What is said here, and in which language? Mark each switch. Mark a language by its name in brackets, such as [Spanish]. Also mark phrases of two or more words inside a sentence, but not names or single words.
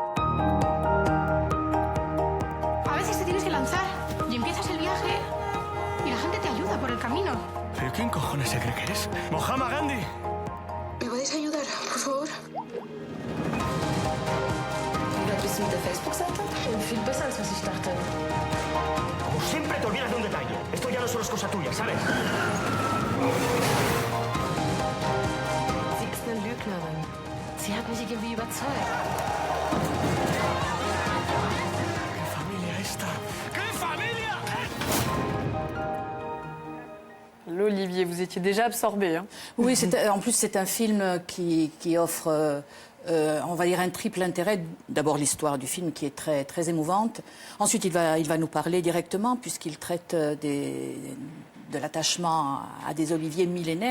[Spanish] A veces te tienes que lanzar y empiezas el viaje y la gente te ayuda por el camino. ¿Pero quién cojones se cree que eres? ¡Mohamed Gandhi! ¿Me podéis ayudar, por favor? Como siempre te olvidas de un detalle. Esto ya no solo es cosa tuya, ¿sabes? [German] Sie ist eine Lügnerin. Sie hat mich irgendwie überzeugt. [Spanish] ¿Qué familia esta? ¿Qué familia? [French] L'Olivier, vous étiez déjà absorbé. Hein. Oui, en plus c'est un film qui offre, on va dire, un triple intérêt. D'abord l'histoire du film qui est très émouvante. Ensuite il va nous parler directement puisqu'il traite de l'attachement à des oliviers millénaires.